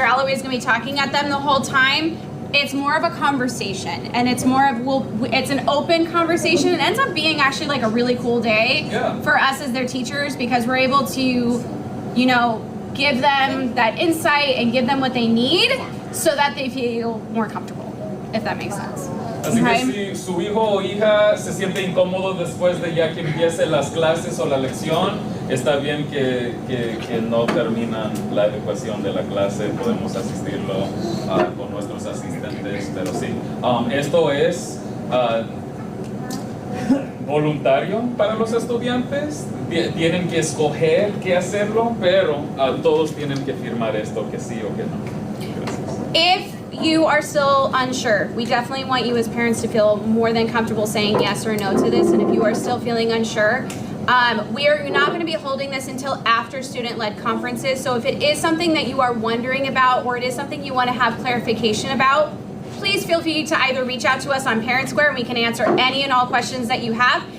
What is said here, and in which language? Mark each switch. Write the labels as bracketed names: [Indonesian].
[English] Alloway is going to be talking at them the whole time. It's more of a conversation and it's more of, it's an open conversation. It ends up being actually like a really cool day for us as their teachers because we're able to, you know, give them that insight and give them what they need so that they feel more comfortable, if that makes sense. [Spanish] Así que si su hijo o hija se siente incómodo después de ya que empiece las clases o la lección, está bien que no terminan la educación de la clase, podemos asistirlo con nuestros asistentes, pero sí. Esto es voluntario para los estudiantes, tienen que escoger qué hacerlo, pero todos tienen que firmar esto, que sí o que no. Gracias. [English] If you are still unsure, we definitely want you as parents to feel more than comfortable saying yes or no to this. And if you are still feeling unsure, we are not going to be holding this until after student-led conferences. So if it is something that you are wondering about or it is something you want to have clarification about, please feel free to either reach out to us on Parent Square and we can answer any and all questions that you have.